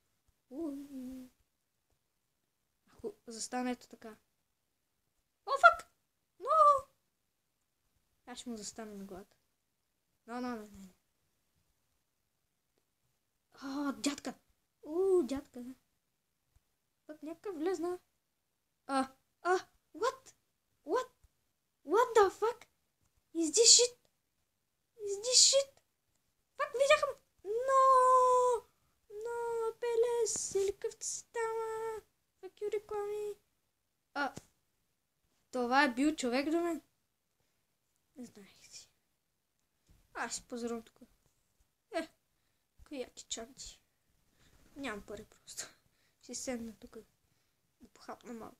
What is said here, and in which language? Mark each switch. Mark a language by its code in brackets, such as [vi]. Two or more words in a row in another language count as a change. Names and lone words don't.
[bg] Ако застане ето така. О, фак! Но! Аз ще му застана на главата. Не. Дядка! Дядка. Път някакъв влезна. [en] What? What the fuck? Is this shit? [bg] Пак видяхам. No, Пелес, или къвто си там. [en] Fuck you, [bg] реклами. Това е бил човек до мен. Не знаех си. Аз си позорам тук. Кои яки чанти. Нямам пари просто. Ще седна тук. Да похапна малко.